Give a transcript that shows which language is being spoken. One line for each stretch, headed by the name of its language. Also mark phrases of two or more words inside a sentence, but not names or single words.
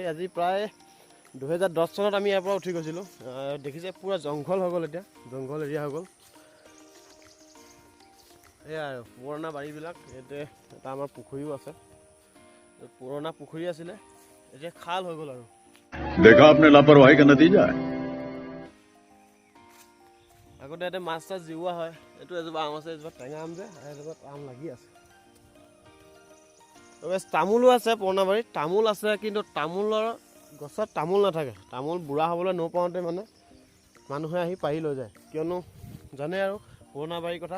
Assamese: আজি প্ৰায় 2010 চনত আমি ইয়াৰ পৰা উঠি গৈছিলোঁ। দেখিছে পূৰা জংঘল হৈ গ'ল, এতিয়া জংঘল এৰিয়া হৈ গ'ল। এয়া আৰু পুৰণা বাৰীবিলাক। ইয়াতে এটা আমাৰ পুখুৰীও আছে, পুৰণা পুখুৰী আছিলে, এতিয়া খাল হৈ গ'ল আৰু।
Hindi: देखा आपने लापरवाही का नतीजा है।
Assamese: আগতে ইয়াতে মাছ চাছ জিওৱা হয়। এইটো এজোপা আম আছে, এজোপা টেঙা আম যে, এজোপা আম লাগি আছে। তামোলো আছে পুৰণা বাৰীত, তামোল আছে, কিন্তু তামোলৰ গছত তামোল নাথাকে। তামোল বুঢ়া হ'বলৈ নপাওঁতে মানে মানুহে আহি পাৰি লৈ যায়, কিয়নো জানে আৰু পুৰণা বাৰীৰ কথা।